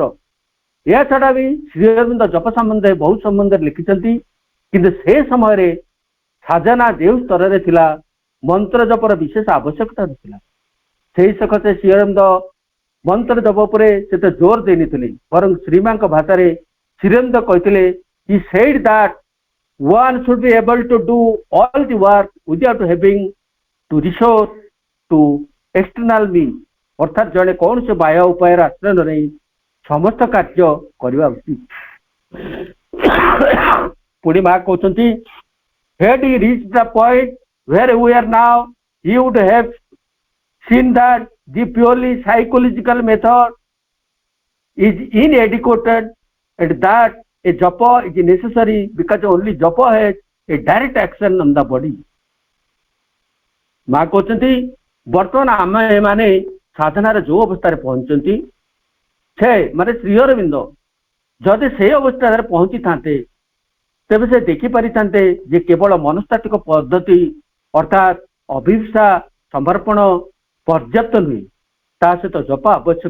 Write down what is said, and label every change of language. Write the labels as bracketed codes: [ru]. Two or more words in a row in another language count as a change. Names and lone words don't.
[or] ଏହା ଛଡା ବି ଶ୍ରୀଅରବିନ୍ଦ ଜପ ସମ୍ବନ୍ଧରେ ବହୁ ସମ୍ବନ୍ଧରେ ଲେଖିଛନ୍ତି, କିନ୍ତୁ ସେ ସମୟରେ ସାଧନା ଯେଉଁ ସ୍ତରରେ ଥିଲା ମନ୍ତ୍ର ଜପର ବିଶେଷ ଆବଶ୍ୟକତା ନଥିଲା. ସେହି ସକାଶେ ଶ୍ରୀଅରବିନ୍ଦ ମନ୍ତ୍ର ଜପ ଉପରେ ସେତେ ଜୋର ଦେଇନଥିଲେ. ବରଂ ଶ୍ରୀମାଙ୍କ ଭାଷାରେ ଶ୍ରୀଅରବିନ୍ଦ କହିଥିଲେ, [en] he said that one should be able to do all the work without having to resort to external means. [or] ଅର୍ଥାତ ଜଣେ କୌଣସି ବାହ୍ୟ ଉପାୟର ଆଶ୍ରୟ ନ ନେଇ ସମସ୍ତ କାର୍ଯ୍ୟ କରିବା ଉଚିତ. ପୁଣି ମା କହୁଛନ୍ତି, [en] had he reached the point where we are now, he would have seen that the purely psychological method is inadequate and that a japa is necessary because only japa has a direct action on the body. [or] ମା କହୁଛନ୍ତି ବର୍ତ୍ତମାନ ଆମେ ମାନେ ସାଧନାର ଯୋଉ ଅବସ୍ଥାରେ ପହଞ୍ଚନ୍ତି ସେ ମାନେ ଶ୍ରୀ ଅରବିନ୍ଦ ଯଦି ସେଇ ଅବସ୍ଥାରେ ପହଞ୍ଚିଥାନ୍ତେ ତେବେ ସେ ଦେଖିପାରିଥାନ୍ତେ ଯେ କେବଳ ମନସ୍ତାତ୍ତ୍ୱିକ ପଦ୍ଧତି ଅର୍ଥାତ ଅଭିପ୍ସା ସମର୍ପଣ ପର୍ଯ୍ୟାପ୍ତ ନୁହେଁ, ତା ସହିତ ଜପ ଆବଶ୍ୟକ.